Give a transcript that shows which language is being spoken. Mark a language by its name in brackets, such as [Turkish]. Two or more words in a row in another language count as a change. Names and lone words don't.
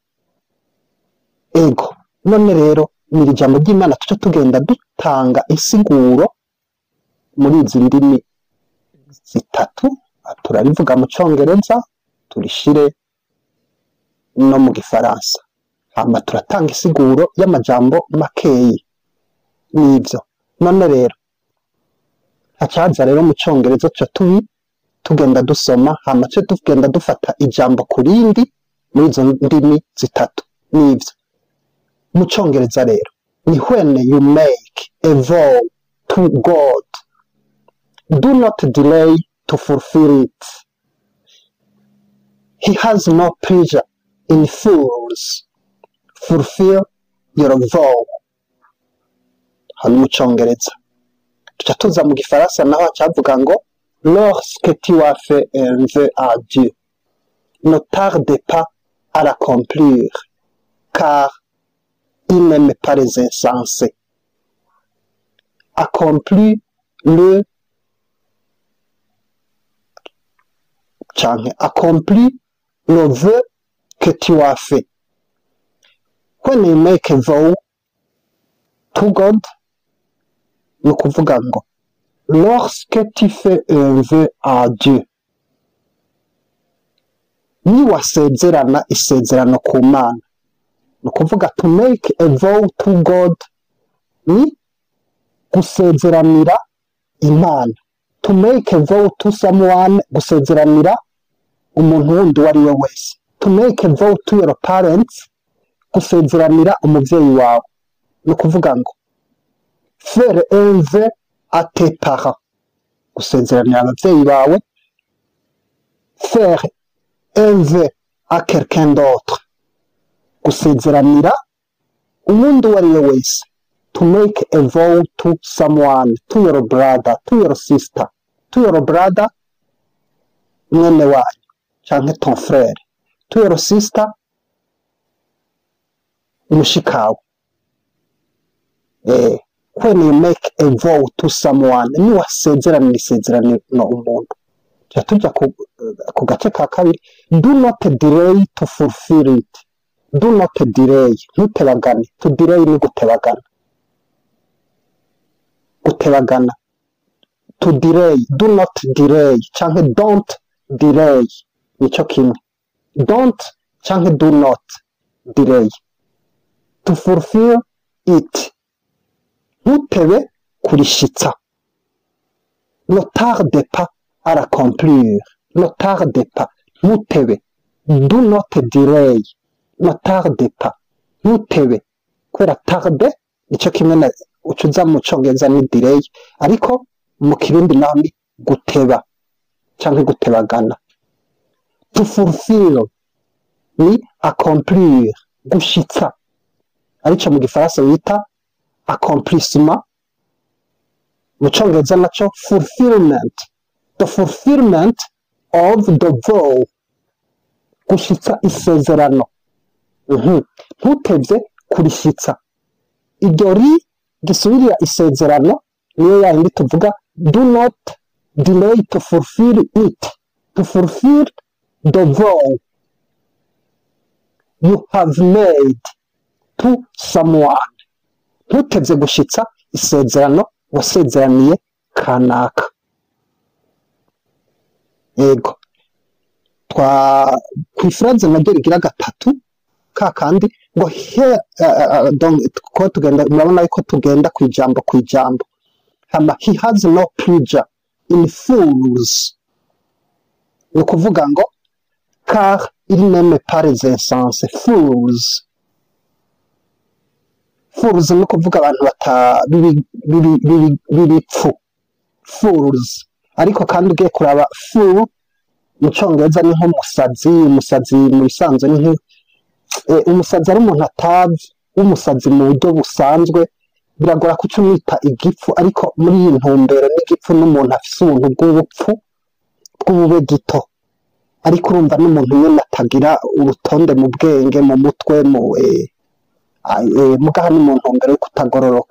[Rundi] Ego none rero ni iri jambo ry'Imana tuca tugenda dutanga insiguro muri izi ndimi zitatu, turarivuga mu Congereza, turishire no mu Gifaransa, hama turatanga insiguro y'amajambo makeyi n'ivyo. None rero hacaza rero mu Congereza tuca tugenda dusoma, hama tuca tugenda dufata ijambo kurindi muri izo ndimi zitatu n'ivyo. Mu Congereza rero ni [English] when you make a vow to God, do not delay to fulfill it. He has no pleasure in fools. Fulfill your vow. [Rundi] Hano mu Congereza. Tuca tuza mu Gifaransa naho hacavuga ngo [French] lorsque tu as fait un vœu à Dieu, ne tarde pas à l'accomplir, car il n'aime pas les insensés. Accomplis le vœu que tu as fait. [English] When you make a vow to God, [Rundi] ni ukuvuga ngo [French] lorsque tu fais un vœu à Dieu, [Rundi] niwasezerana isezerano ku Mana, ni ukuvuga [English] to make a vow to God [Rundi] ni gusezeranira Imana. [English] To make a vow to someone, [Rundi] gusezeranira umuntu wundi uwo ari we wese. [English] To make a vow to your parents, [Rundi] gusezeranira umuvyeyi wawe, ni ukuvuga ngo [French] faire un vœu à tes parents, [Rundi] gusezeranira abavyeyi bawe. [French] Faire un vœu à quelqu'un d'autre [Rundi] gusezeranira umuntu uwo ari we wese [English] to make a vow to someone, to your brother, to your sister, to your brother [Rundi] mwene wanyu canke [French] ton frère, [English] to your sister mushikawe. When you make a vow to someone, [Rundi] ni wasezeranira isezerano umuntu. Tuja ku gace ka kabiri, [English] do not delay to fulfill it. Do not delay, ntutebagane. To delay [Rundi] ni gutebagana. Gutebagana. [English] To delay, do not delay, canke don't delay. [Rundi] Nico kimwe. [English] Don't canke do not delay. To fulfill it. [Rundi] Ntutebe kurishitsa. [French] Ne tarde pas à l'accomplir. Ne tarde pas. Ntutebe. [English] Do not delay. [French] Ne tarde pas. [Rundi] Ntutebe. Kubera tarde nico kimwe na ucuza mu Congereza ni delay, ariko mu Kirundi naho ni guteba canke gutebagana. [English] To fulfill [Rundi] ni accomplir, gushitsa. Arico mu Gifaransa bita accomplissement, mu Congereza naco fulfillment. [English] The fulfillment of the vow, [Rundi] gushitsa isezerano. Ntutevye kurishitsa. Iryo ri gisubirira isezerano niyo yandi tuvuga [English] do not delay to fulfill it, to fulfill the vow you have made to someone. [Rundi] Ntutevye gushitsa isezerano wasezeraniye kanaka. Yego kwifraze naryo rigira gatatu kakandi ngo ko tugenda murabona ko tugenda kwijambo hama [English] he has no pleasure in fools, [Rundi] ni kuvuga ngo car il n'aime pas les insensés. Fools ni kuvuga abantu bibipfu. Fools ariko kandi ugiye kuraba fool mu Congereza ni nk'umusazi. Umusazi mu bisanzwe ni umusazi ari umuntu atazi, umusazi mu buryo busanzwe biragora kucumwita igipfu, ariko muri iyi ntumbero n'igipfu n'umuntu afise ubuntu bw'ubupfu bw'ubube gito, ariko urumva n'umuntu nyene atagira urutonde mu bwenge mu mutwe mugaha ni mu ntumbero yo kutagororoka.